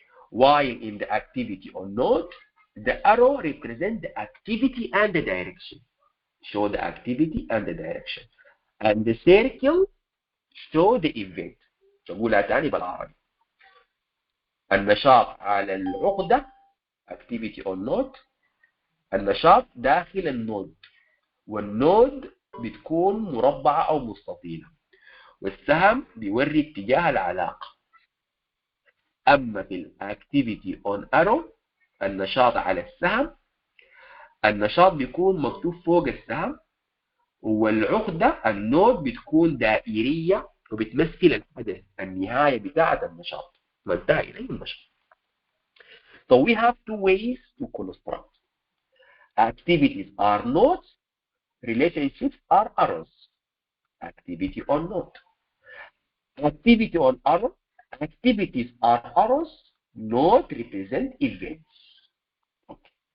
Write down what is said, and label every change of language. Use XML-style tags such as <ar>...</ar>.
<en>While in the activity on node, the arrow represent the activity and the direction. Show the activity and the direction. And the circle show the event. نقولها تاني بالعربي.</en> <ar>النشاط على العقدة activity on node. النشاط داخل النود، والنود بتكون مربعة أو مستطيلة، والسهم بيوري اتجاه العلاقة. أما في الأكتيفيتي أون أرو، النشاط على السهم، النشاط بيكون مكتوب فوق السهم، والعقدة النود بتكون دائرية وبتمثل الحدث، النهاية بتاعة النشاط، منتهى إليه النشاط.</ar> <en>So we have two ways to construct. Activities are nodes, relationships are arrows. Activity on node. Activity on arrow. Activities are arrows. Node represent events. Okay.</en>